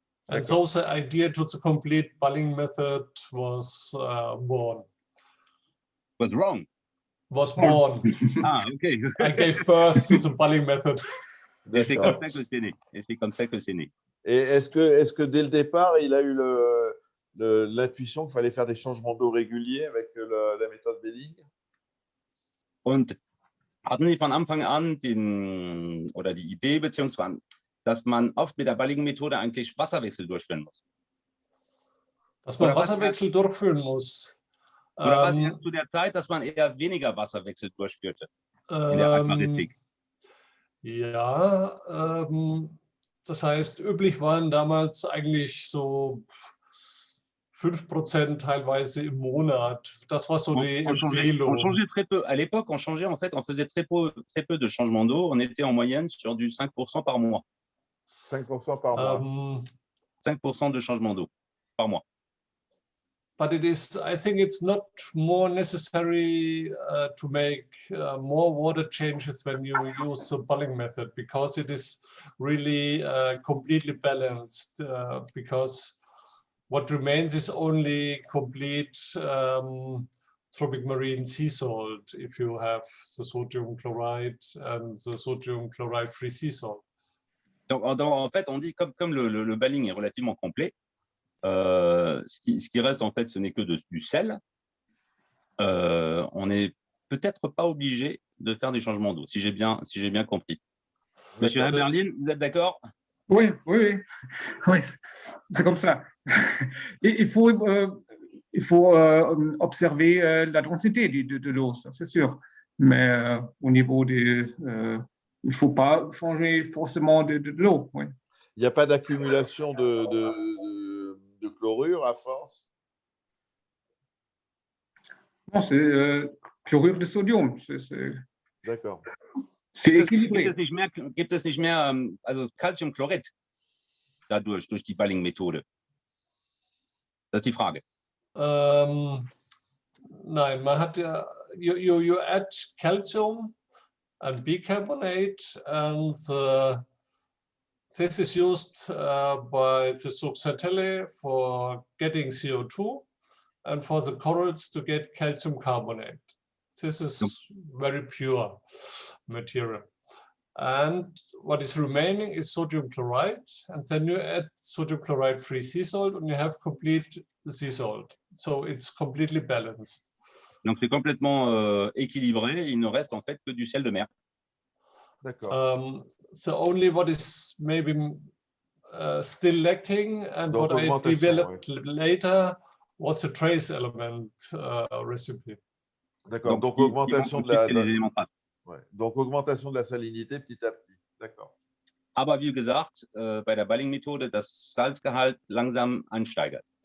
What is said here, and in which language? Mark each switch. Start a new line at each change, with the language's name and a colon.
English: And so the idea to the complete Balling method was born. Was wrong. Was born. Ah, ok. I gave birth to the Balling method.
French: Et c'est comme ça que c'est né. Et c'est comme ça que c'est né. Et est-ce que dès le départ, il a eu l'intuition qu'il fallait faire des changements d'eau réguliers avec la méthode Balling?
German: Und hatten die von Anfang an die Idee, beziehungsweise, dass man oft mit der Balling-Methode eigentlich Wasserwechsel durchführen muss? Dass man Wasserwechsel durchführen muss. Oder was erst zu der Zeit, dass man eher weniger Wasserwechsel durchführte in der Aquaristik? Ja, das heißt, üblich waren damals eigentlich so 5% teilweise im Monat. Das war so die Empfehlung.
French: On changeait très peu. À l'époque, on changeait, en fait, on faisait très peu de changements d'eau. On était en moyenne sur du 5% par mois. 5% par mois. 5% de changement d'eau par mois.
English: But I think it's not more necessary to make more water changes when you use the Balling method, because it is really completely balanced, because what remains is only complete Tropic Marine sea salt if you have the sodium chloride and the sodium chloride-free sea salt.
French: Donc, en fait, on dit comme le Balling est relativement complet, ce qui reste, en fait, ce n'est que du sel. On n'est peut-être pas obligé de faire des changements d'eau, si j'ai bien compris. Monsieur Haeberlin, vous êtes d'accord? Oui, c'est comme ça. Il faut observer la densité de l'eau, c'est sûr. Mais au niveau il ne faut pas changer forcément de l'eau. Oui. Il n'y a pas d'accumulation de chlorure à force? Non, c'est chlorure de sodium. D'accord. C'est équilibré.
German: Gibt es nicht mehr also Calciumchlorid durch die Balling-Methode? Das ist die Frage. Nein, man hat ja,
English: you add calcium and bicarbonate, and this is used by the Zooxanthellae for getting CO2 and for the corals to get calcium carbonate. This is very pure material. And what is remaining is sodium chloride, and then you add sodium chloride-free sea salt, and you have complete sea salt. So it's completely balanced.
French: Donc c'est complètement équilibré. Il ne reste en fait que du sel de mer. D'accord.
English: So only what is maybe still lacking, and donc, what I developed later was a trace element recipe.
French: D'accord. Donc augmentation de la donc augmentation de la salinité petit à petit. D'accord.
German: Aber wie gesagt, bei der Balling-Methode das Salzgehalt langsam ansteigert.